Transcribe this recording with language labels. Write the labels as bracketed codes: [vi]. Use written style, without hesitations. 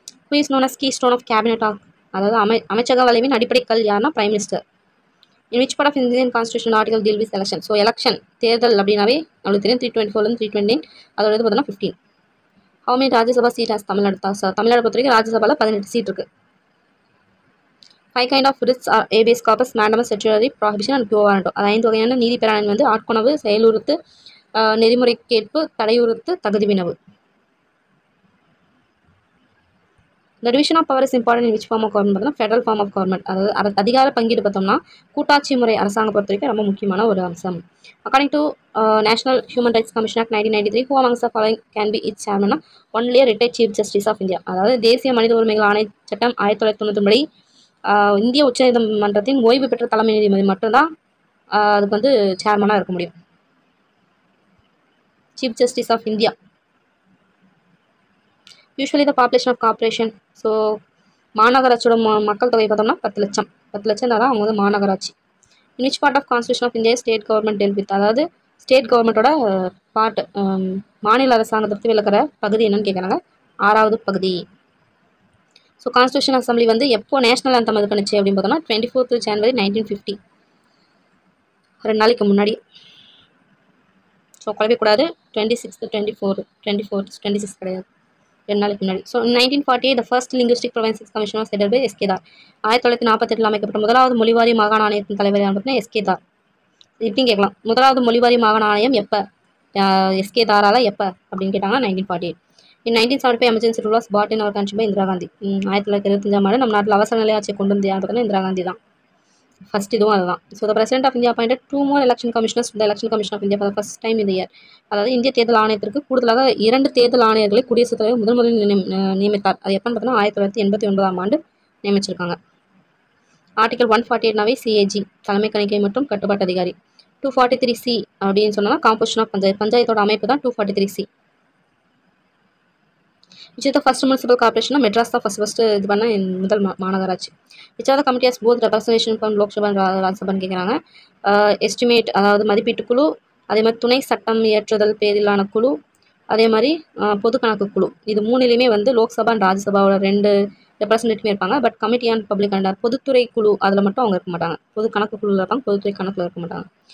[en] Who is known as keystone of cabinet ஆகும். [ta] அதாவது அமைச்சக வளைவின் அடிப்படை கல் யாருன்னா prime minister. [en] In which part of Indian constitution article deal with election? [ta] So election தேர்தல் அப்படின்னாவே நம்மளுக்கு தெரியும் 324 329 அதோட இது பார்த்தோம்னா 15. [en] How many Rajya Sabha seat has Tamil Nadu? [ta] Tamil Nadu பொறுத்த வரைக்கும் ராஜ்யசபாவில் 18 சீட் இருக்கு. [en] 5 kind of writs are habeas corpus, mandamus, certiorari, prohibition and quo warranto. [ta] அது 5 வகையான நீதி பேராணை வந்து ஆட்கொணவு, செயலுறுத்து, நெறிமுறை கேட்பு, தடையுறுத்து, தகுதி Vinavu. [en] The division of power is important in which form of government? [ta] பார்த்தோம்னா [en] Federal form of government. [ta] அதாவது அதிகார பங்கீடு பார்த்தோம்னா கூட்டாட்சி முறை அரசாங்கம் பொறுத்த வரைக்கும் ரொம்ப முக்கியமான ஒரு அம்சம். [en] According to national human rights commission act 1993, who amongst the following can be its chairman? Only a retired chief justice of India. [ta] அதாவது தேசிய மனித உரிமைகள் ஆணைய சட்டம் 1990 படி இந்திய உச்சநீதிமன்றத்தின் ஓய்வு பெற்ற தலைமை நீதிபதி மட்டும்தான் அதுக்கு வந்து சேர்மனாக இருக்க முடியும். [en] Chief justice of India. Usually the population of corporation. [ta] So மாநகராட்சியோட மக்கள் தொகை பார்த்தோம்னா 10 லட்சம். 10 லட்சம் தான் அவங்க வந்து மாநகராட்சி. [en] In which part of constitution of India state government deal with? [ta] அதாவது ஸ்டேட் கவர்மெண்ட்டோட பார்ட் மாநில அரசாங்கத்தை விளக்குற பகுதி என்னன்னு கேட்குறாங்க. 6வது பகுதி. ஸோ கான்ஸ்டியூஷன் அசம்பிளி வந்து எப்போ நேஷனல் ஆந்தம் இது பண்ணுச்சு அப்படின்னு பார்த்தோம்னா 24th January 1950. 2 நாளைக்கு முன்னாடி. ஸோ குழப்பக்கூடாது. 26th 24 26 கிடையாது, 2 நாளைக்கு முன்னாடி. [en] So 1948 the first linguistic provinces commission was headed by S.K. Dar. [ta] 1948 அமைக்கப்பட்ட முதலாவது மொழிவாரி மாகாண ஆணையத்தின் தலைவர் யார் பார்த்தீங்கன்னா S.K. Dar. இப்படின்னு கேட்கலாம், முதலாவது மொழிவாரி மாகாண ஆணையம் எப்போ S.K. தாரால எப்போ அப்படின்னு கேட்டாங்கன்னா 1948. [en] In 1975 emergency rule was brought in our country by Indira Gandhi. [ta] 1925 நம்ம நாட்டில் அவசர நிலை ஆட்சியை கொண்டு வந்து யார் பார்த்தீங்கன்னா இந்திரா காந்தி தான். ஃபர்ஸ்ட் இதுவும் அதுதான். [en] So the president of India appointed 2 more election commissioners to the election commission of India for the first time in the year. [ta] அதாவது இந்திய தேர்தல் ஆணையத்திற்கு கூடுதலாக 2 தேர்தல் ஆணையர்களை குடியரசுத் தலைவர் முதலில் நியமித்தார். அது எப்போன்னு பார்த்தோன்னா 1989 ஆண்டு நியமிச்சிருக்காங்க. ஆர்டிகல் 148 சிஏஜி தலைமை கணிக்கை மற்றும் கட்டுப்பாட்டு அதிகாரி. 243C அப்படின்னு சொன்னா காம்போசிஷன் ஆஃப் பஞ்சாயத்தோட அமைப்பு தான் 243C. [en] which is the first municipal corporation? [ta] Madras தான் ஃபர்ஸ்ட் இது பண்ண முதல் மாநகராட்சி. [en] which are the committee has both representation from Lok Sabha ராஜ்யசபான்னு கேட்குறாங்க. [ta] எஸ்டிமேட் அதாவது மதிப்பீட்டு குழு, அதே மாதிரி துணை சட்டம் இயற்றுதல் பேரிலான குழு, அதே மாதிரி பொது கணக்கு குழு. இது 3லையுமே வந்து லோக்சபா அண்ட் ராஜ்யசபாவோட 2 ரெப்ரசன்டேட்டிவ் இருப்பாங்க. But committee and public and பொதுத்துறை குழு அதில் மட்டும் அவங்க இருக்க மாட்டாங்க. பொது கணக்கு குழுவில் இருப்பாங்க, பொதுத்துறை கணக்கில் இருக்க மாட்டாங்க.